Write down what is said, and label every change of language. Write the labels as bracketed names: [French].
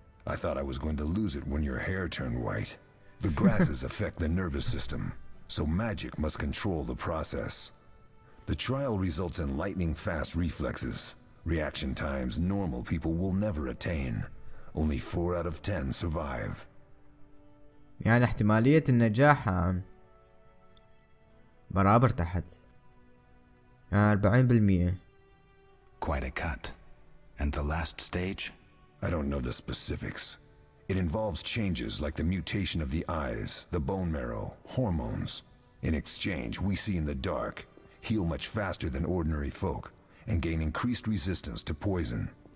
[English] I thought I was going to lose it when your hair turned white. The grasses affect the nervous system, so magic must control the process. The trial results in lightning-fast reflexes, reaction times normal people will never attain. Only 4 out of 10 survive. [Arabic] يعني احتمالية النجاح برابر تحت 40%. [English] Quite a cut. And the last stage? I don't know the specifics. It involves changes like the mutation of the eyes, the bone marrow, hormones. In exchange, we see in the dark, heal much faster than ordinary folk, and gain increased resistance to poison.